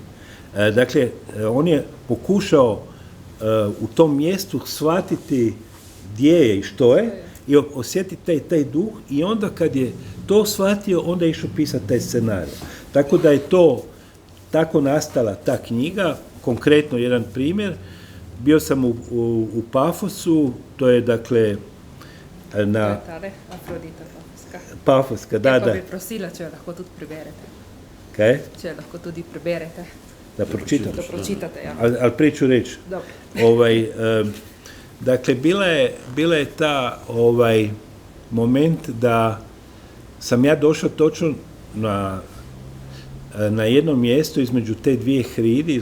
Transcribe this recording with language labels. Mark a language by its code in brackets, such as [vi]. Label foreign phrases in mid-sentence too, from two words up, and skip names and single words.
[hr] Dakle, on je pokušao u tom mjestu shvatiti gdje je i što je, i osjetiti taj duh i onda kad je to shvatio, onda je išao pisati taj scenarij. Tako da je to tako nastala ta knjiga, konkretno jedan primjer. Bio sam u Pafosu, to je dakle na... Afrodita Pafoska. Pafoska, da. [sl] Kako bi prosila, če jo lahko tudi preberete. Kaj? Če jo lahko tudi preberete. [hr] Da pročitam. Da pročitate, ja. Ali priču reći. Dobro. Dakle, bila je ta moment da sam ja došao točno na jedno mjesto između te dvije hridi.